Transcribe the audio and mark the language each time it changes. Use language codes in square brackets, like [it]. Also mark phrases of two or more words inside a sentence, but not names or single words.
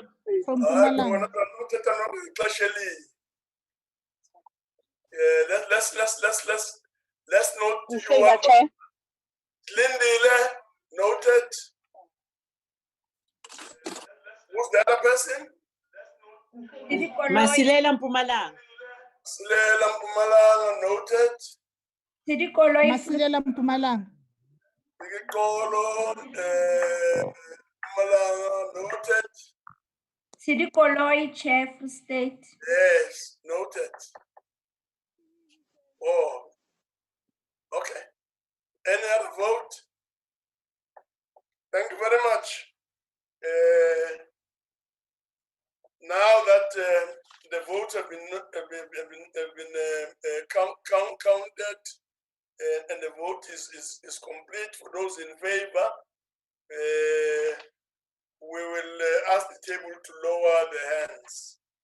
[en] from Pumalanga. Let's note In you favor, one. Chair. Lindile, noted. Who's the other person? Masilela Mpumalanga. Masilela Mpumalanga, noted. Masilela Mpumalanga. Sigikolo, Mpumalanga, noted. Sidikoloi, Chair for State. Yes, noted. Oh, okay. Any other vote? Thank you very much. Now that the votes have been counted and the vote is complete for those in favor, we will ask the table to lower the hands.